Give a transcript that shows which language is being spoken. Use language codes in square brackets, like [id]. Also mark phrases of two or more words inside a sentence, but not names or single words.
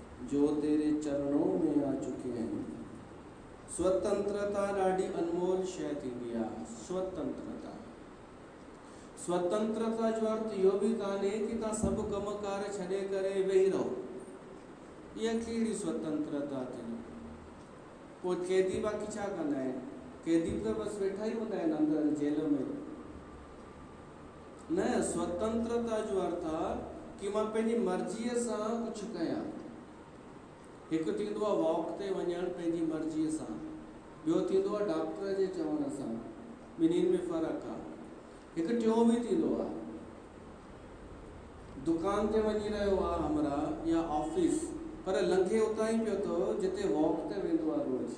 [hi] जो तेरे चरणों में आ चुके हैं। [sd] स्वतंत्रता ॾाढी अनमोल शइ थींदी आहे। स्वतंत्रता स्वतंत्रता जो अर्थ इहो बि कान्हे कि तव्हां सभु कमकार छॾे करे वेही रहो। इहा कहिड़ी स्वतंत्रता थी? पोइ कैदी बाक़ी छा कंदा आहिनि? कैदी त बसि वेठा ई हूंदा आहिनि अंदरि जेल में। न, स्वतंत्रता जो अर्थ आहे कि मां पंहिंजी मर्ज़ीअ सां कुझु कयां। हिकु थींदो आहे वॉक ते वञणु पंहिंजी मर्ज़ीअ सां, ॿियो थींदो आहे डॉक्टर जे चवण सां। ॿिन्हिनि में फ़र्क़ु आहे। हिकु टियों बि थींदो आहे, दुकान ते वञी रहियो आहे हमरा या ऑफिस, पर लंघे उतां ई पियो थो जिते वॉक ते वेंदो आहे रोज़।